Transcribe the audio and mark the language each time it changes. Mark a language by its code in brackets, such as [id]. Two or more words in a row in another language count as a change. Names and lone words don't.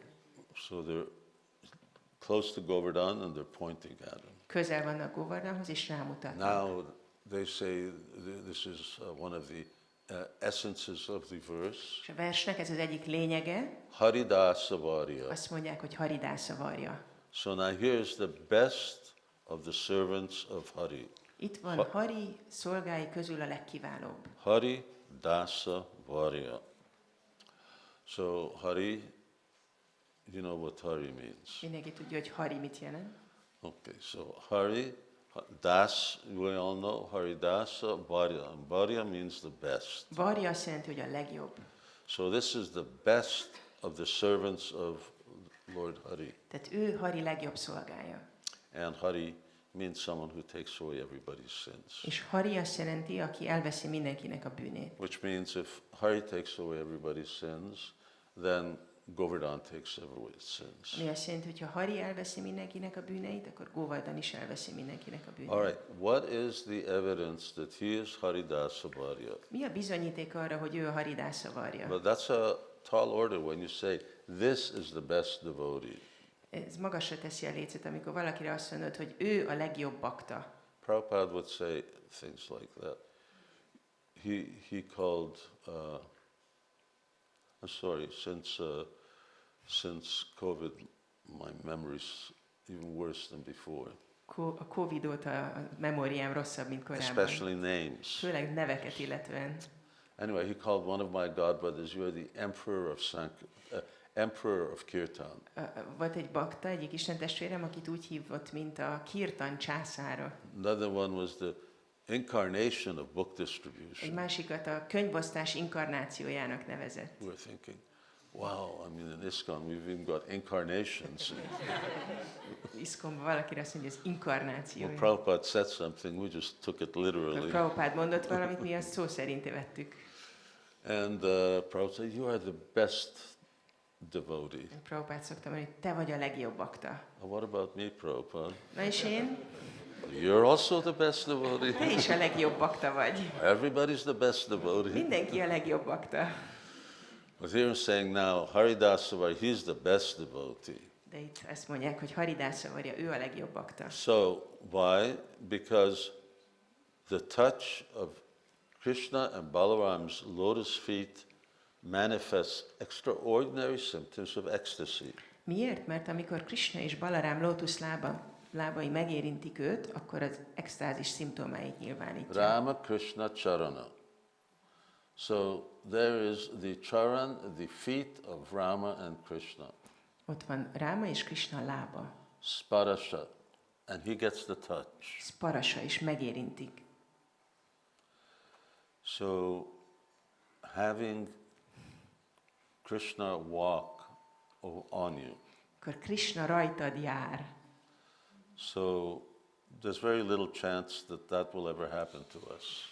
[en] So they're close to Govardhan and they're pointing at him. [hu] Közel vannak Govardhanhoz, és rámutatnak. [en] Now they say this is one of the essences of the verse. [hu] És a versnek ez az egyik lényege, [sa] Haridasa Varya. [hu] azt mondják, hogy Haridasa Varja. [en] So now here's the best of the servants of Hari. [hu] Itt van Hari szolgái közül a legkiválóbb. [sa] Hari Dasa Varya. [en] So Hari, you know what Hari means. [hu] Mindenki tudja, hogy Hari mit jelent. [en] Okay, so Hari, Das, we all know, [sa] Hari Dasa Varya. [en] And Varya means the best. [hu] Varja azt jelenti, hogy a legjobb. [en] So this is the best of the servants of Lord Hari. [hu] Tehát ő Hari legjobb szolgája. [en] And Hari means someone who takes away everybody's sins. [hu] És Hari azt jelenti, aki elveszi mindenkinek a bűnét. [en] Which means if Hari takes away everybody's sins, then Govardhan takes everybody's sins. [hu] Ami azt jelenti, hogy ha Hari elveszi mindenkinek a bűneit, akkor Govardhan is elveszi mindenkinek a bűneit. [en] All right, what is the evidence that he is Haridasa Varya? [hu] Mi a bizonyíték arra, hogy ő a Haridasa Varja? [en] But that's a tall order when you say, this is the best devotee. [hu] Ez magasra teszi a lécet, amikor valakire azt mondod, hogy ő a legjobb bakta. [en] Prabhupada would say things like that. He called, I'm sorry, since COVID, my memory's even worse than before. [hu] A Covid óta a memóriám rosszabb, mint korábban. [en] Especially names. [hu] Főleg neveket illetően. [en] Anyway, he called one of my godbrothers, you are the emperor of Kirtan. [hu] Volt egy bakta, egyik istentestvérem, akit úgy hívott, mint a Kirtan császára. [en] Another one was the incarnation of book distribution. [hu] Egy másikat a könyvosztás inkarnációjának nevezett. [en] We're thinking, wow, I mean in ISKCON we've even got incarnations. [hu] ISKCON-ban valakire azt mondja, ez inkarnáció. [en] Well, Prabhupada said something, we just took it literally. [hu] Prabhupád mondott valamit, mi azt szó szerint vettük. [en] And Prabhupada said, you are the best devotee. [hu] Prabhupád szoktam mondani, hogy te vagy a legjobb bakta. [en] What about me, Prabhupada? [hu] Na és én? [en] You're also the best devotee. [hu] Te is a legjobb bakta vagy. [en] Everybody's the best devotee. [hu] Mindenki a legjobb bakta. [en] But here I'm saying now, Haridasa Varya, he's the best devotee. [hu] De itt ezt mondják, hogy Haridasa Varya, ő a legjobb bakta. [en] So, why? Because the touch of Krishna and Balaram's lotus feet manifests extraordinary symptoms of ecstasy. [hu] Miért? Mert amikor Krishna és Balarám lótuszlábai megérintik őt, akkor az extázis szimptomáit nyilvánítja. [sa] Rama Krishna Charana. [en] So there is the charan, the feet of Rama and Krishna. [hu] Ott van Ráma és Krishna lába. [en] Sparasha, and he gets the touch. [hu] Sparasa is megérintik. [en] So having Krishna walk on you. [hu] Akkor Krishna rajtad jár. [en] So there's very little chance that that will ever happen to us.